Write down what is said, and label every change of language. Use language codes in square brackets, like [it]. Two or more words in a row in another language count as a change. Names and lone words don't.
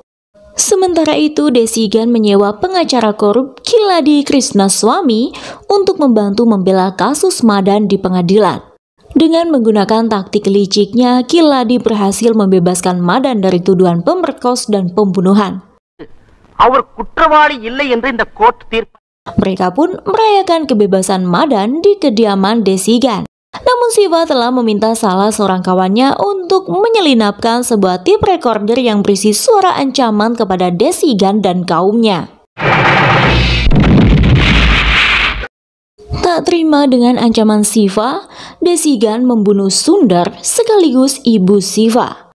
[id] Sementara itu, Desigan menyewa pengacara korup Kiladi Krishnaswamy untuk membantu membela kasus Madan di pengadilan. Dengan menggunakan taktik liciknya, Kiladi berhasil membebaskan Madan dari tuduhan pemerkos dan pembunuhan. [ta] அவர் குற்றவாளி இல்லை என்று இந்த கோர்ட் தீர்ப்பு. [id] Mereka pun merayakan kebebasan Madan di kediaman Desigan. Namun Siva telah meminta salah seorang kawannya untuk menyelinapkan sebuah tape recorder yang berisi suara ancaman kepada Desigan dan kaumnya. Tak terima dengan ancaman Siva, Desigan membunuh Sundar sekaligus ibu Siva.